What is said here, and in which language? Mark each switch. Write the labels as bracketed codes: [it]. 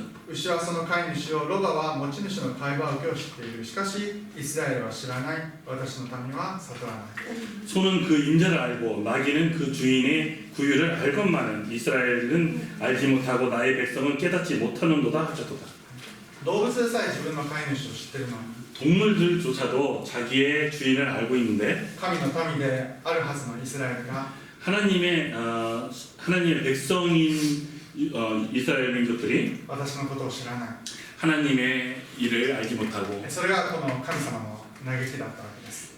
[ja] 牛はその飼い主を、ロバは持ち主の会話を知っている。しかしイスラエルは知らない。私の民は悟らない。 [ko] 소는 그 임자를 알고 나귀는 그 주인의 구유를 알건만은 이스라엘은 알지 못하고 나의 백성은 깨닫지 못하는도다 하셨도다. [ja] 動物でさえ自分の飼い主を知っているのに、 [ko] 동물들조차도 자기의 주인을 알고 있는데 [ja] 神の民であるはずのイスラエルが [ko] 하나님의 백성인 이스라엘 민족들이 [ja] 私のことを知らない。 [ko] 하나님의 일을 알지 못하고 [ja] それがこの神様の嘆きだったわけです。